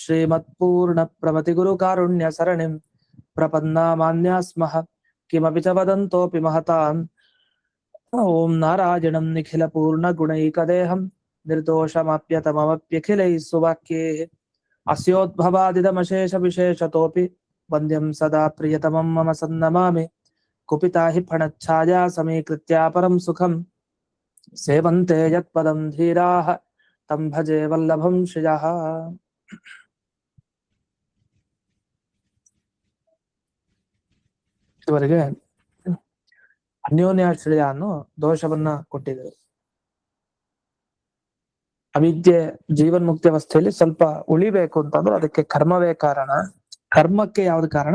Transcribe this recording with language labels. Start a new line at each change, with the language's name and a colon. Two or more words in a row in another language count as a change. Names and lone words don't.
Sanskrit: श्रीमत्पूर्णप्रमतिगुरुकारुण्यसरणिं प्रपन्नामान्यास्मः किमपि च वदन्तोऽपि महताम् ॐ नारायणं निखिलपूर्णगुणैकदेहं निर्दोषमाप्यतममप्यखिलैः सुवाक्यैः अस्योद्भवादिदमशेष विशेषतोऽपि वन्द्यं सदा प्रियतमं मम सन्नमामि कुपिता हि फणच्छाया समीकृत्या परं सुखं सेवन्ते यत्पदं धीराः तं भजे वल्लभं श्रियः.
Kannada: ಇವರಿಗೆ ಅನ್ಯೋನ್ಯಾಶ್ರಯ ಅನ್ನೋ ದೋಷವನ್ನ ಕೊಟ್ಟಿದ್ದಾರೆ. ಅವಿದ್ಯೆ ಜೀವನ್ಮುಕ್ತಿ ಅವಸ್ಥೆಯಲ್ಲಿ ಸ್ವಲ್ಪ ಉಳಿಬೇಕು ಅಂತಂದ್ರೆ ಅದಕ್ಕೆ ಕರ್ಮವೇ ಕಾರಣ, ಕರ್ಮಕ್ಕೆ ಯಾವ್ದು ಕಾರಣ?